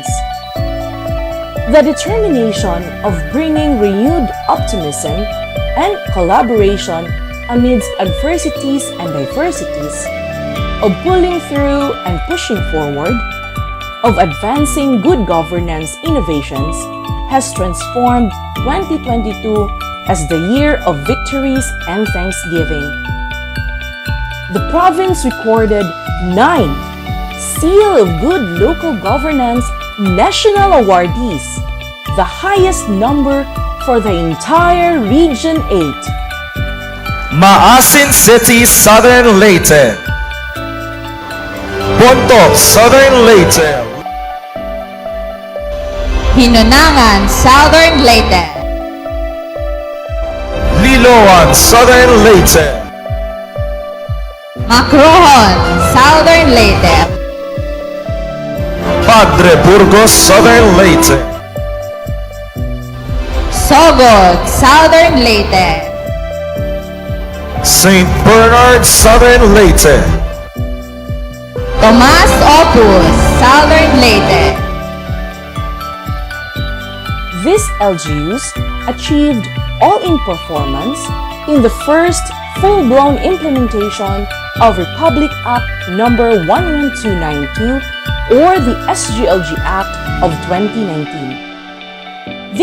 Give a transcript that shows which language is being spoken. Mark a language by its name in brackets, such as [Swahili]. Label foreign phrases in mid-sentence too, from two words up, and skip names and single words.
[English] The determination of bringing renewed optimism and collaboration amidst adversities and diversities, of pulling through and pushing forward, of advancing good governance innovations has transformed 2022 as the year of victories and thanksgiving. The province recorded 9 Seal of Good Local Governance National Awardees, the highest number for the entire Region 8. Maasin City, Southern Leyte. Bontoc, Southern Leyte. Hinunangan, Southern Leyte. Liloan, Southern Leyte. Macrohon, Southern Leyte. Padre Burgos, Southern Leyte. Sogod, Southern Leyte. St. Bernard, Southern Leyte. Tomas Opus, Southern Leyte. These LGUs achieved all-in performance in the first full-blown implementation of Republic Act No. 11292 or the SGLG Act of 2019.